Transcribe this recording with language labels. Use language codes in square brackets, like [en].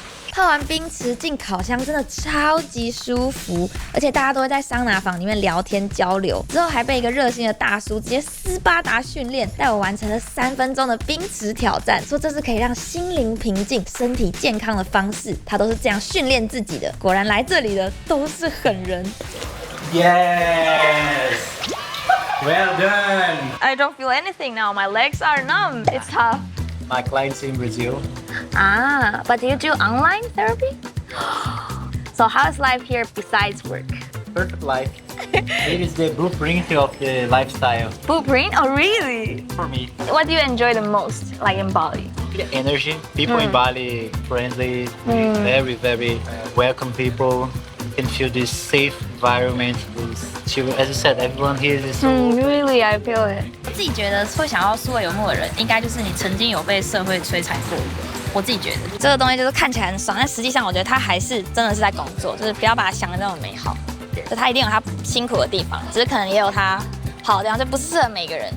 [zh] 泡完冰池进烤箱真的超级舒服，而且大家都会在桑拿房里面聊天交流。之后还被一个热心的大叔直接斯巴达训练，带我完成了3分钟的冰池挑战，说这是可以让心灵平静、身体健康的方式。他都是这样训练自己的。果然来这里的都是狠人。 [en] Yes! Well done! I don't feel anything now. My legs are numb. It's tough. My client's in Brazil. Ah, but do you do online therapy? So how is life here besides work? Perfect life. It is the blueprint of the lifestyle Blueprint? Oh, really? for me. What do you enjoy the most, like in Bali? The energy. People in Bali, friendly, very, very welcome people. You can feel this safe environment. As you said, everyone here is so Really, I feel it. [zh] 自己觉得会想要数位游牧的人，应该就是你曾经有被社会摧残过。我自己觉得这个东西就是看起来很爽，但实际上我觉得他还是真的是在工作，就是不要把它想的那么美好。就他一定有他辛苦的地方，只是可能也有他好的地方，就不适合每个人。